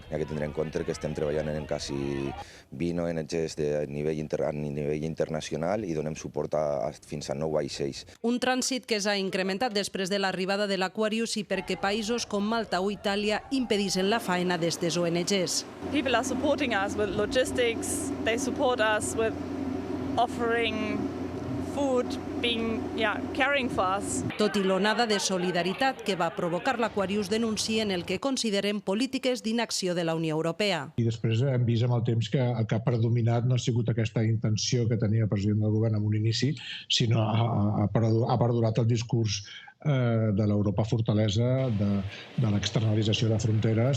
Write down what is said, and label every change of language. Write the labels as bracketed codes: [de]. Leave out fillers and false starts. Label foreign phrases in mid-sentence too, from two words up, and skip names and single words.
[ca] Hi ha que tindre en compte que estem treballant en quasi 20 ONGs a nivell internacional i donem suport fins a 9 vaixells. Un trànsit que s'ha incrementat després de l'arribada de l'Aquarius i perquè països com Malta o Itàlia impedissin la faena d'estes ONGs. [en] People are supporting us with logistics, they support us with offering food, caring for us. [ca] Tot i l'onada de solidaritat que va provocar l'Aquarius, denuncien el que consideren polítiques d'inacció de la Unió Europea. I després hem vist amb el temps que el que ha predominat no ha sigut aquesta intenció que tenia el president del govern en un inici, sinó ha perdurat el discurs de l'Europa fortalesa, de l'externalització de fronteres.